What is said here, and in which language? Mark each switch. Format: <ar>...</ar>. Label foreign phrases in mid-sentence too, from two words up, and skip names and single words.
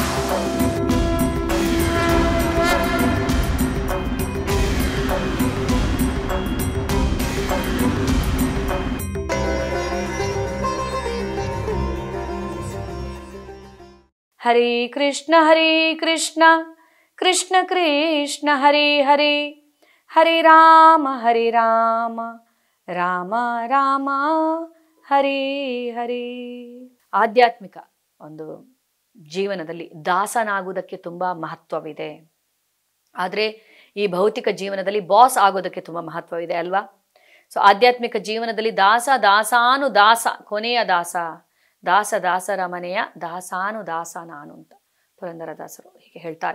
<sa>ಹರೇ ಕೃಷ್ಣ ಕೃಷ್ಣ ಕೃಷ್ಣ ಹರೇ ಹರೇ, ಹರೇ ರಾಮ ರಾಮ ರಾಮ ಹರೇ ಹರೇ.</sa> <kn>ಆಧ್ಯಾತ್ಮಿಕ ಒಂದು ಜೀವನದಲ್ಲಿ ದಾಸನಾಗುವುದಕ್ಕೆ ತುಂಬ ಮಹತ್ವವಿದೆ. ಆದರೆ ಈ ಭೌತಿಕ ಜೀವನದಲ್ಲಿ ಬಾಸ್ ಆಗೋದಕ್ಕೆ ತುಂಬ ಮಹತ್ವವಿದೆ ಅಲ್ವಾ? ಸೊ ಆಧ್ಯಾತ್ಮಿಕ ಜೀವನದಲ್ಲಿ ದಾಸ, ಕೊನೆಯ ದಾಸರ ಮನೆಯ ದಾಸ ನಾನು ಅಂತ ಪುರಂದರದಾಸರು ಹೀಗೆ ಹೇಳ್ತಾರೆ.</kn>